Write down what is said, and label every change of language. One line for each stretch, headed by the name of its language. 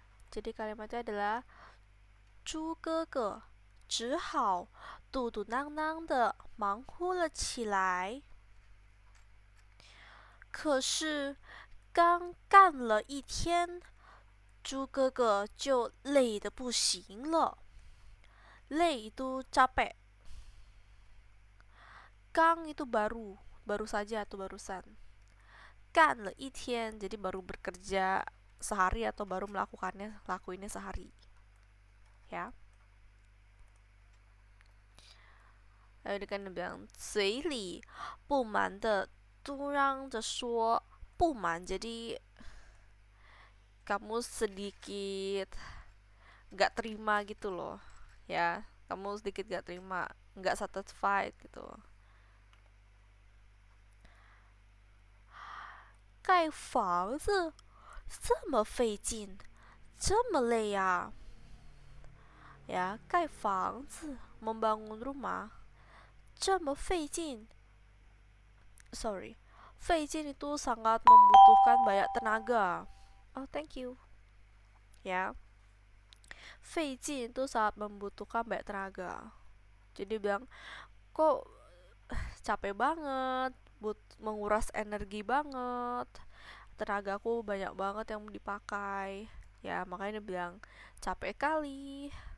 Indonesian: Jadi kalimatnya adalah
Chinese: 猪哥哥只好嘟嘟囔囔的忙乎了起来。可是刚干了一天，猪哥哥就累得不行了，累
Indonesian: itu capek. Gang itu baru, baru saja atau barusan. Kan le itien, jadi baru bekerja sehari atau baru lakuinnya sehari. Ya. Lalu dia kan bilang,
Chinese: 嘴里不满的嘟嚷着说不满,
Indonesian: jadi kamu sedikit gak terima gitu loh. Ya, kamu sedikit gak terima, gak satisfied gitu.
Chinese: 盖房子这么费劲，这么累呀、
Indonesian: Ya, 盖房子 membangun rumah
Chinese: 这么费劲
Indonesian: sorry 费劲 itu sangat membutuhkan banyak tenaga.
English: Oh, thank you.
Indonesian: Ya, 费劲 itu sangat membutuhkan banyak tenaga. Jadi bilang kok capek banget, menguras energi banget, tenagaku banyak banget yang dipakai. Ya, makanya dia bilang capek kali.